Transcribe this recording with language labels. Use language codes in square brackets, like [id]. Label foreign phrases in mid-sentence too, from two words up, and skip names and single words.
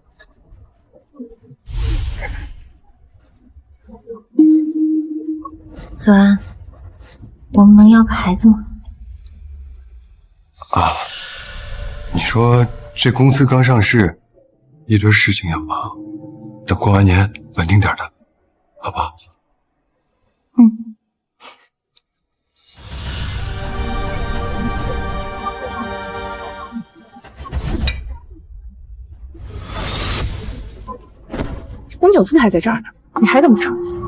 [zh] 澤安，我們能要個孩子嗎？啊，你說這公司剛上市，一堆事情要忙，等過完年穩定點的，好不好？嗯。红酒漬還在這兒呢，你還等不成？